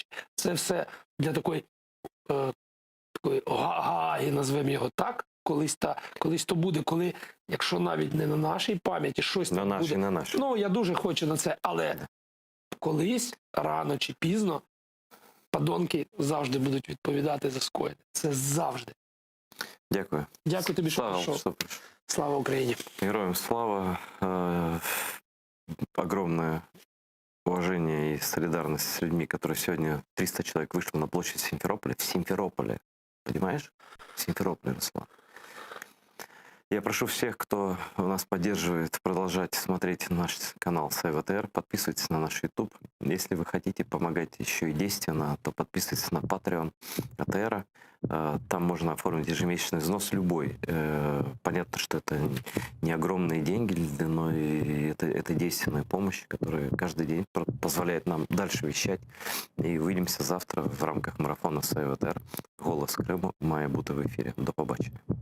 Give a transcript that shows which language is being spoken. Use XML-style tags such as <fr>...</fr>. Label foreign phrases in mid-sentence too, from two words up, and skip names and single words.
<uk>Це все для такої гаги, назвемо його так, колись то буде, коли, якщо навіть не на нашій пам'яті, щось там буде. На нашій. Я дуже хочу на це, але колись, рано чи пізно, подонки завжди будуть відповідати за скоєне. Це завжди. Дякую. Дякую тобі, що прийшов. Слава Україні. Героям слава.</uk> <ru>Огромное уважение и солидарность с людьми, которые сегодня 300 человек вышло на площадь в Симферополе. Понимаешь? В Симферополе, Руслан. Я прошу всех, кто нас поддерживает, продолжать смотреть наш канал СайВТР, подписывайтесь на наш YouTube. Если вы хотите помогать еще и действенно, то подписывайтесь на Patreon АТР. Там можно оформить ежемесячный взнос любой. Понятно, что это не огромные деньги, но и это действенная помощь, которая каждый день позволяет нам дальше вещать. И увидимся завтра в рамках марафона СайВТР.</ru> <uk>«Голос Крыму» має бути в ефірі. До побачення.</uk>